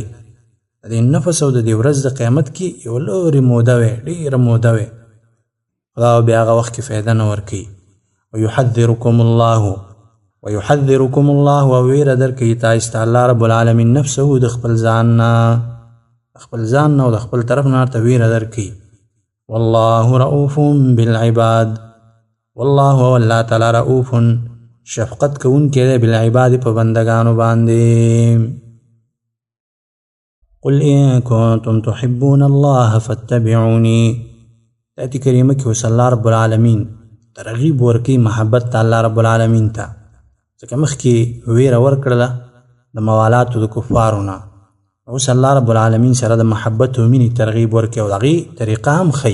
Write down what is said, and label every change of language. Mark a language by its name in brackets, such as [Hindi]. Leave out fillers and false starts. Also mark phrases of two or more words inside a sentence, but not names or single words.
[Pashto] د نفس او د دې ورځ د قیامت کې یو لوري موده وي، ډېره موده وي. خدا بیا هغه وخت کې فایده نه ورکوي. [Arabic] ویحذرکم الله [Pashto] او ویره درکوي تاسو ته الله رب العالمین نفسه د خپل ځان نه او د خپل طرف نه ورته ویره درکوي. [Arabic] والله رؤوف بالعباد، والله [Pashto] والله تعالی رؤوف شفقت کوونکی دی بالعباد په بندگانو باندې. [Arabic] قل ان کنتم تحبون الله فاتبعوني. [Pashto] آیت کریمه کې وصلی الله رب العالمین ترغیب ورکوي محبت ته الله رب العالمین ته، ځکه مخکې ویره ورکړله د موالاتو د کفارو نه. اوس الله رب العالمین سره د محبت او مینې ترغیب ورکوي او د هغې طریقه هم ښیي.